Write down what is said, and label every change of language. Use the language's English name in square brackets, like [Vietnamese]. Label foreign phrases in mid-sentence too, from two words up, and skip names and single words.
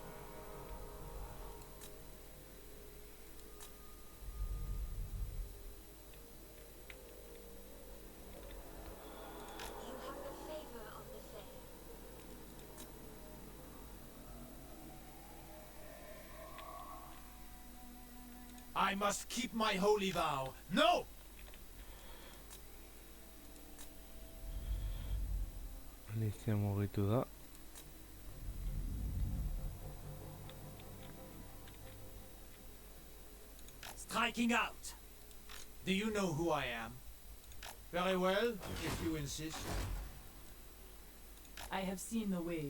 [English] You have the favor of the fair. I must keep my holy vow. No! [Basque] Alicia mugitu da. [English] Striking out. Do you know who I am? Very well, if you insist. I have seen the way.